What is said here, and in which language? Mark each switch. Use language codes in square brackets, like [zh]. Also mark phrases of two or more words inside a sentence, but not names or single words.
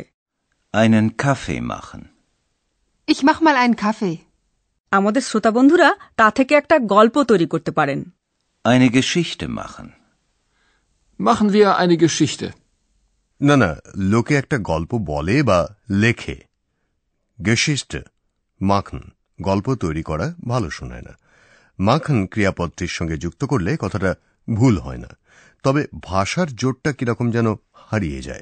[de] Einen Kaffee machen. Ich mach mal einen Kaffee. [bn] আমাদের শ্রোতা বন্ধুরা তা থেকে একটা গল্প তৈরি করতে পারেন। [de] Eine Geschichte machen. Machen wir eine Geschichte. [bn] না না, লোকে একটা গল্প বলে বা লেখে। [de] Geschichte machen [bn] গল্প তৈরি করা ভালো শোনায় না। machen ক্রিয়াপদটির সঙ্গে যুক্ত করলে কথাটা ভুল হয় না, তবে ভাষার জোরটা কিরকম যেন হারিয়ে যায়।